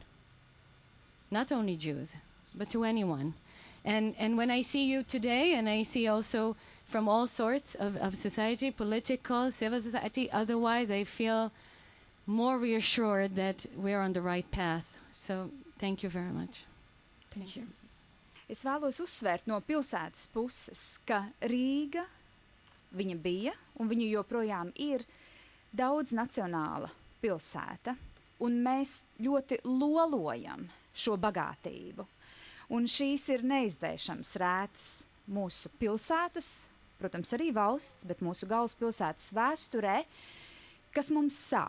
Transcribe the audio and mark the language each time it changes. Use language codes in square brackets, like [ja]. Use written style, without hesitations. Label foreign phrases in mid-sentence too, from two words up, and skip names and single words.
[en] Not only Jews, but to anyone. And when I see you today, and I see also from all sorts of society, political, civil society, otherwise, I feel more reassured that we're on the right path. So thank you very much. Thank you. [lv] Es vēlos uzsvērt no pilsētas puses, ka Rīga, viņa bija un viņa joprojām ir daudz nacionāla pilsēta, un mēs ļoti lolojam šo bagātību. Un šīs ir neizdzēšams rētas mūsu pilsētas, protams, arī valsts, bet mūsu galvaspilsētas vēsturē, kas mums sāp.